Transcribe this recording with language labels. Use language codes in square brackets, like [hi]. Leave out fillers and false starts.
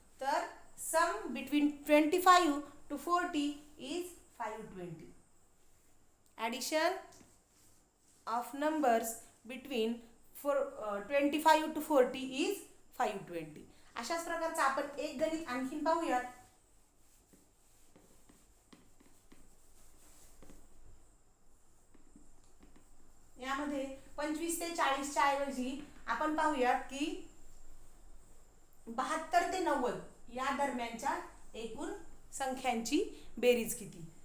[en] तर sum between 25 to 40 is 520. Addition of numbers between 25 to 40 is 520. [mr] अशाच प्रकारचा आपण एक गणित आणखीन पाहूयात. यामध्ये 25 ते 40 च्या ऐवजी आपण पाहूयात की 72 ते 90 या दरम्यानच्या एकूण संख्यांची बेरीज किती.